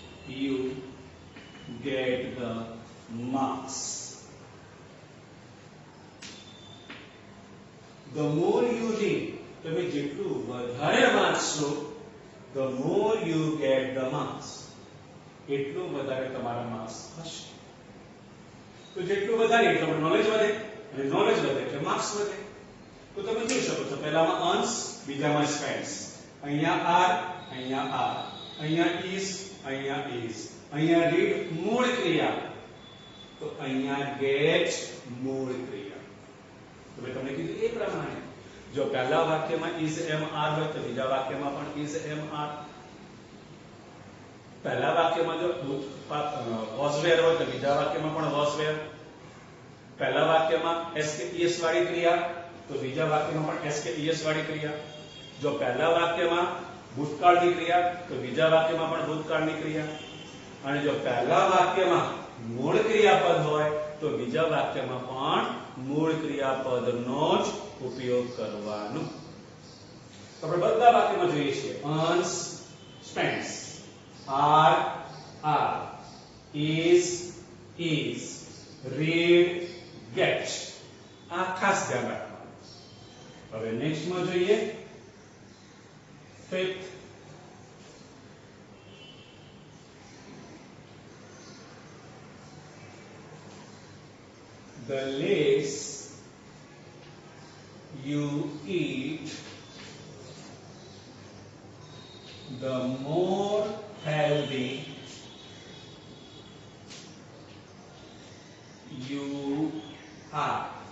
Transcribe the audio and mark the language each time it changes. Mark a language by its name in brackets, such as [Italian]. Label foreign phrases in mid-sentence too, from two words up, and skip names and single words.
[English] you get the marks. The more you read, [Gujarati] તમે જેટલું વધારે વાંચશો, [English] the more you get the marks. [Gujarati] એટલું વધારે તમારા માર્ક્સ હશે. તો જેટલું વધારે એટલું નોલેજ વધે, અને નોલેજ વધે એટલે માર્ક્સ વધે. તો તમે જોઈ શકો છો, પહેલામાં અંશ, બીજામાં સ્પેન્સ. અહીંયા r, અહીંયા r, અહીંયા is, અહીંયા is, અહીંયા read મૂળ ક્રિયા, તો અહીંયા get મૂળ ક્રિયા. તો મેં તમને કીધું એ પ્રમાણે જો પહેલા વાક્યમાં [English] is am are [Gujarati] હોય તો બીજા વાક્યમાં પણ [English] is am are. [Gujarati] પહેલા વાક્યમાં જો [English] was were [Gujarati] હોય તો બીજા વાક્યમાં પણ [English] was were. [Gujarati] પહેલા વાક્યમાં s કે es વાળી ક્રિયા તો બીજા વાક્યમાં પણ s કે es વાળી ક્રિયા. જો પહેલા વાક્યમાં ભૂતકાળની ક્રિયા તો બીજા વાક્યમાં પણ ભૂતકાળની ક્રિયા. અને જો પહેલા વાક્યમાં મૂળ ક્રિયાપદ હોય તો બીજા વાક્યમાં પણ મૂળ ક્રિયાપદનો જ ઉપયોગ કરવાનો. તો આપણે બધા વાક્યમાં જોઈએ છીએ અંશ, સ્પેન્સ, [English] are, are, is, read, get. [Gujarati] આ ખાસ ધ્યાન રાખવાનું. હવે નેક્સ્ટમાં જોઈએ fifth. [English] The less you eat, the more healthy you are.